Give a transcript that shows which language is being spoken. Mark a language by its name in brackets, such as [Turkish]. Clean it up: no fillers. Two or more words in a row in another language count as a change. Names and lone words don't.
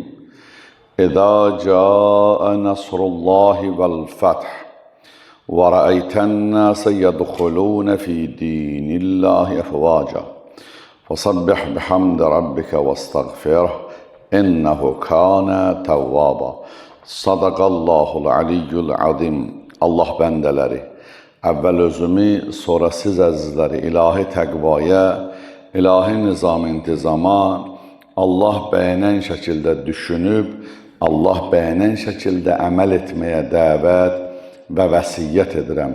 [Arabic] إذا جاء نصر الله والفتح ورأيت الناس يدخلون في دين الله أفواجا فسبح بحمد ربك واستغفره إنه كان توابا. صدق الله العلي العظيم. [Azerbaijani] Allah bəndələri, əvvəl özümü, sonra siz əzizləri ilahi təqvaya, ilahi nizam-intizama, Allah bəyənən şəkildə düşünüb, Allah bəyənən şəkildə əməl etməyə dəvət və vəsiyyət edirəm.